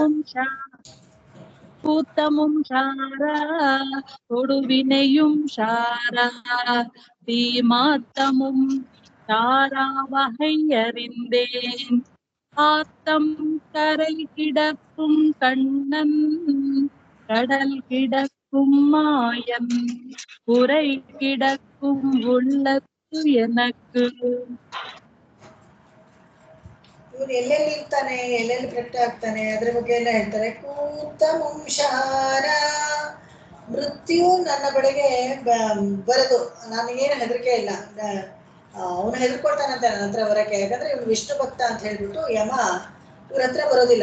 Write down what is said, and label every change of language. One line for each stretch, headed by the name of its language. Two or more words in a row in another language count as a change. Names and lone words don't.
Tamil: கூத்தமும் சாரா கொடுவினையும் சாரா, தீமாத்தமும் சாரா வகை அறிந்தேன், ஆத்தம் கரை கிடக்கும் கண்ணன், கடல் கிடக்கும் மாயன், உரை கிடக்கும் உள்ளத்து எனக்கு.
Kannada: ಇವನು ಎಲ್ಲೆಲ್ಲಿ ಇರ್ತಾನೆ, ಎಲ್ಲೆಲ್ಲಿ ಪ್ರಕಟ ಆಗ್ತಾನೆ, ಅದ್ರ ಬಗ್ಗೆ ಎಲ್ಲ ಹೇಳ್ತಾರೆ.
Tamil: கூத்தமும் சாரா,
Kannada: ಮೃತ್ಯು ನನ್ನ ಬಳಿಗೆ ಬರದು, ನನಗೇನು ಹೆದರಿಕೆ ಇಲ್ಲ. ಅವನು ಹೆದರ್ಕೊಳ್ತಾನಂತೆ ನನ್ನ ಹತ್ರ ಬರಕ್ಕೆ, ಯಾಕಂದ್ರೆ ಇವನು ವಿಷ್ಣು ಭಕ್ತ ಅಂತ ಹೇಳ್ಬಿಟ್ಟು ಯಮ ಇವ್ರ ಹತ್ರ ಬರೋದಿಲ್ಲ.